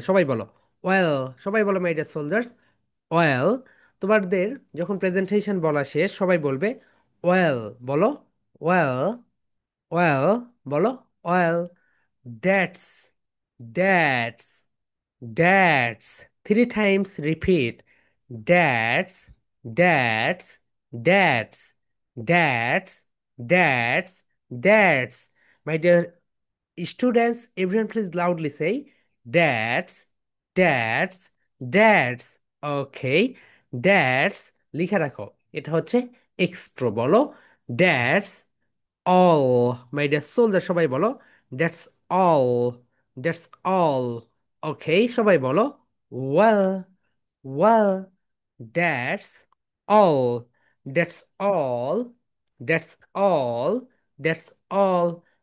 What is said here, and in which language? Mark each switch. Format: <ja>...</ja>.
<bn>সবাই বলো ওয়েল। সবাই বলো</bn> <en>my dear soldiers,</en> <bn>ওয়েল। তোমাদের যখন প্রেজেন্টেশন বলা শেষ, সবাই বলবে ওয়েল। বলো ওয়েল, ওয়েল, বলো well.</bn> <en>That's, that's, that's, 3 times repeat. That's, that's, that's, that's, that's, that's. My dear students, everyone please loudly say that's, that's, that's.</en> <bn>Okay, that's লিখে রাখো, এটা হচ্ছে এক্সট্রো।</bn> <en>বলো that's all. My dear soldier,</en> <bn>সবাই বলো</bn> <en>that's all, that's all. Okay,</en> <bn>সবাই বলো</bn> <en>well, well, that's all, that's all, that's all, that's all.</en>